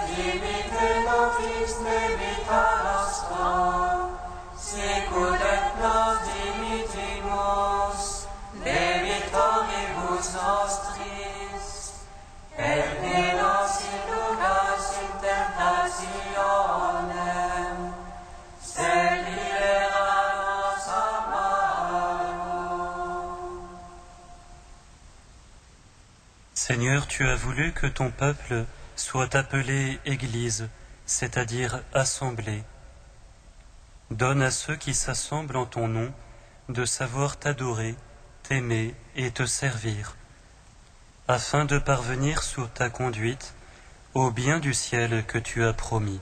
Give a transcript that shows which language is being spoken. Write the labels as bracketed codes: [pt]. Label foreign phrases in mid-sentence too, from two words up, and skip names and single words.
[la] dimitte nobis debita nostra, sicut et nos dimittimus debitoribus nostris, et ne nos inducas in tentationem, sed libera nos a malo. [fr] Seigneur, tu as voulu que ton peuple soit appelé Église, c'est-à-dire assemblée. Donne à ceux qui s'assemblent en ton nom de savoir t'adorer, t'aimer et te servir, afin de parvenir sous ta conduite au bien du ciel que tu as promis.